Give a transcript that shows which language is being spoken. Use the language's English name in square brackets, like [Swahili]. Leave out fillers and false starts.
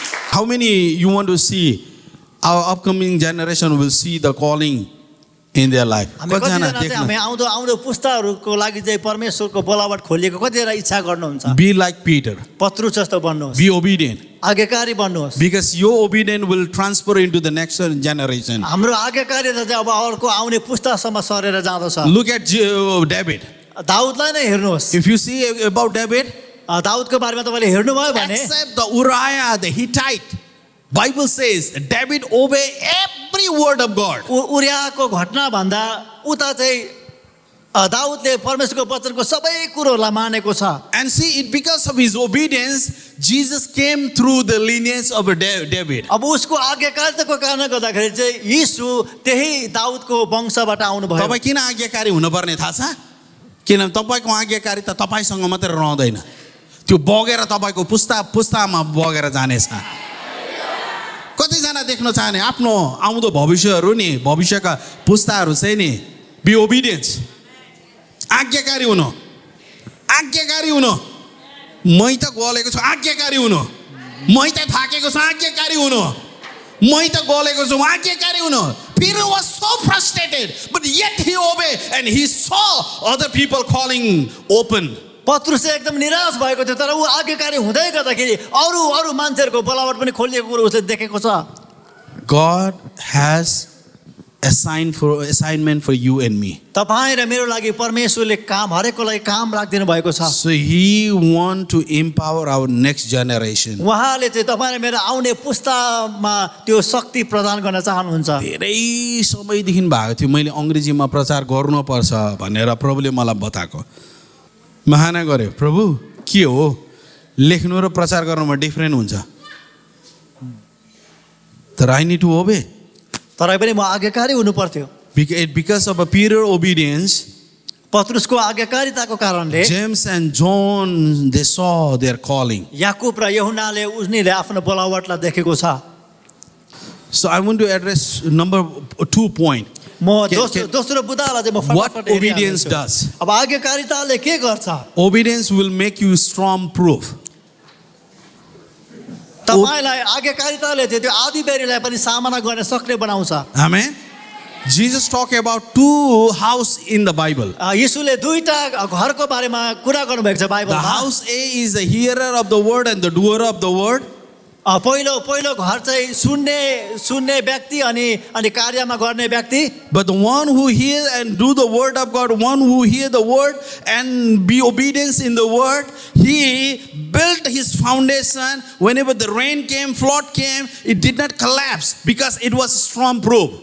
[English] How many you want to see our upcoming generation will see the calling in their life. [Nepali] हामी कतिजना चाहिँ हामी आउँदो आउँदो पुस्ताहरूको लागि चाहिँ परमेश्वरको बोलावट खोलिएको कतिजना इच्छा गर्नुहुन्छ [English] Be like Peter. [Nepali] पत्रुस जस्तो बन्नुहोस् [English] Be obedient. [Nepali] आज्ञाकारी बन्नुहोस् [English] Because your obedience will transfer into the next generation. [Nepali] हाम्रो आज्ञाकारिता चाहिँ अब अर्को आउने पुस्तासम्म सरेर जाँदछ [English] Look at David. [Nepali] दाउदलाई नै हेर्नुहोस् [English] If you see about David, [Nepali] दाउदको बारेमा तपाईँले हेर्नुभयो भने [English] except the Uriah, the Hittite, Bible says David obeyed every word of God. [Nepali] उरियाको घटना भन्दा उता चाहिँ दाउदले परमेश्वरको वचनको सबै कुरोहरूलाई मानेको छ [English] And see, it because of his obedience, Jesus came through the lineage of David. [Nepali] अब उसको आज्ञाकारिताको कारणले गर्दाखेरि चाहिँ यीशु त्यही दाउदको वंशबाट आउनुभयो तपाईँ किन आज्ञाकारी हुनुपर्ने थाहा छ? किनभने तपाईँको आज्ञाकारिता तपाईँसँग मात्रै रहँदैन, त्यो बगेर तपाईँको पुस्तामा बगेर जानेछ। कतिजना देख्न चाहने आफ्नो आउँदो भविष्यहरू नि, भविष्यका पुस्ताहरू चाहिँ नि, [English] be obedience, [Nepali] आज्ञाकारी हुनु, आज्ञाकारी हुनु। मै त गलेको छु, आज्ञाकारी हुनु। मै त थाकेको छु, आज्ञाकारी हुनु। मै त गलेको छु, आज्ञाकारी हुनु। [English] Peter was so frustrated, but yet he obeyed and he saw other people calling open. [Nepali] पत्रुस चाहिँ एकदम निराश भएको थियो तर ऊ आज्ञाकारी हुँदै गर्दाखेरि अरू अरू मान्छेहरूको बोलावट पनि खोलिएको कुरो उसले देखेको छ [English] God has assignment for you and me. [Nepali] तपाईँ र मेरो लागि परमेश्वरले काम हरेकको लागि काम राखिदिनु भएको छ [English] So he want to empower our next generation. [Nepali] उहाँले चाहिँ तपाईँ र मेरो आउने पुस्तामा त्यो शक्ति प्रदान गर्न चाहनुहुन्छ धेरै समयदेखि भएको थियो मैले अङ्ग्रेजीमा प्रचार गर्नुपर्छ भनेर प्रभुले मलाई बताएको। महाना गर्यो, प्रभु के हो लेख्नु र प्रचार गर्नुमा डिफरेन्ट हुन्छ। [English] तर I need to obey. [Nepali] तरै पनि म आज्ञाकारी हुनु पर्थ्यो [English] Because of a Peter obedience, [Nepali] पत्रुसको आज्ञाकारिताको कारणले [English] James and John, they saw their calling. [Nepali] Yakub र यूहन्नाले उनीले आफ्नो बोलावटलाई देखेको छ [English] So I want to address number 2 point. [Nepali] म दोस्रो बुदालाई चाहिँ म [English] What [Nepali] फटाफट [English] obedience [Nepali] हेरिहाल्छु। [English] does? [Nepali] अब आज्ञाकारिताले के गर्छ [English] Obedience will make you storm proof. [Nepali] तपाईलाई आज्ञाकारिताले चाहिँ त्यो आँधीबेहरीलाई पनि सामना गर्न सक्ने बनाउँछ [English] Amen. Jesus talked about 2 houses in the Bible. [Nepali] यीशुले दुईटा घरको बारेमा कुरा गर्नुभएको छ [English] The [Nepali] बाइबलमा [English] house A is the hearer of the word and the doer of the word. [Nepali] पहिलो घर चाहिँ सुन्ने व्यक्ति अनि कार्यमा गर्ने व्यक्ति [English] But the one who hears and do the word of God, one who hear the word and be obedience in the word, he built his foundation. Whenever the rain came, flood came, it did not collapse because it was storm proof.